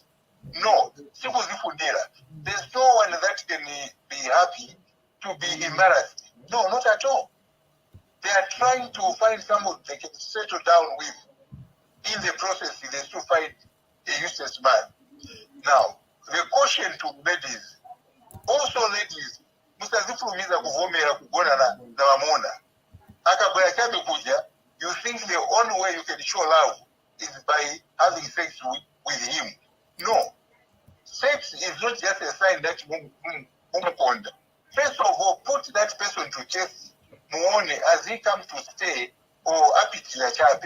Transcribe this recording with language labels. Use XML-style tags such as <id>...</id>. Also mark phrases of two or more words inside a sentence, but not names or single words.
<en>No, there's no one that can be happy to be embarrassed. No, not at all. They are trying to find someone they can settle down with. In the process, they still find a useless man. Now, the caution to ladies, also ladies,</en> <ny>mustazifulumiza kuvomera kugona na wamona. Akabaya chabe kuja,</ny> <en>you think the only way you can show love is by having sex with him. No. Sex is not just a sign that mumukonda. First of all, put that person to chase muone as he comes to stay or</en> <ny>apitila chabe.</ny>